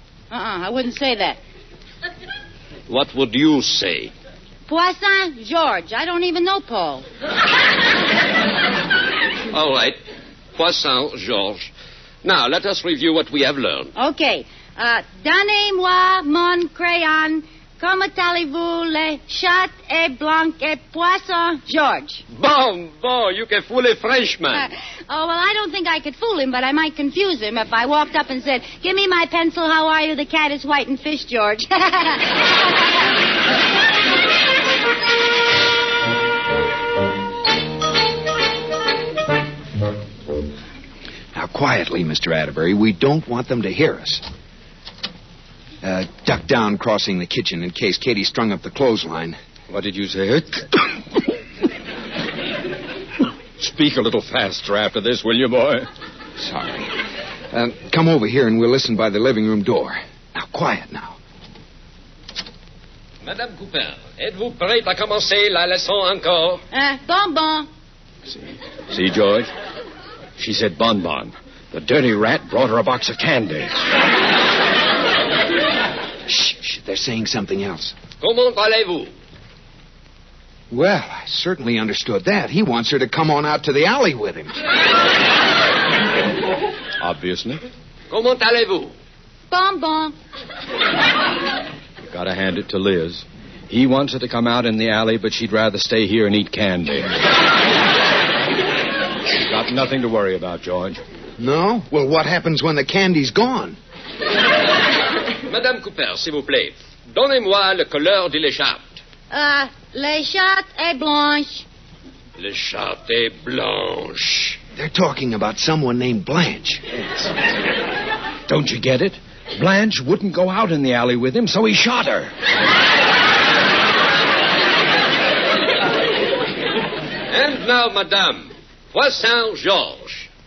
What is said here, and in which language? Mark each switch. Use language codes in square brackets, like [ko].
[en] I wouldn't say that. What would you say? Poisson, George. I don't even know Paul. All right. Poisson, Georges. Now, let us review what we have learned. [fr] Okay. Donnez-moi mon crayon. Comment allez-vous, les chats et blanc et poisson, George? Bon, [en] you can fool a Frenchman. Well, I don't think I could fool him, but I might confuse him if I walked up and said, give me my pencil, how are you? The cat is white and fish, George. Now, quietly, Mr. Atterbury. We don't want them to hear us. Duck down crossing the kitchen in case Katie strung up the clothesline. What did you say? Speak a little faster after this, will you, boy? Sorry. Come over here and we'll listen by the living room door. Now, quiet now. [fr] Madame Cooper, êtes-vous prête à commencer la leçon encore? Bonbon. [en] See, George? She said bonbon. The dirty rat brought her a box of candy. Shh, they're saying something else. [fr] Comment allez-vous? [en] Well, I certainly understood that. He wants her to come on out to the alley with him. Obviously. [fr] Comment allez-vous? Bonbon. [en] You gotta hand it to Liz. He wants her to come out in the alley, but she'd rather stay here and eat candy. Got nothing to worry about, George. No? Well, what happens when the candy's gone? [fr] Madame Cooper, s'il vous plaît, donnez-moi le couleur de l'écharpe. Les chats et blanche. L'écharpe est blanche. [en] They're talking about someone named Blanche. Don't you get it? Blanche wouldn't go out in the alley with him, so he shot her. And now, madame, Poisson Georges.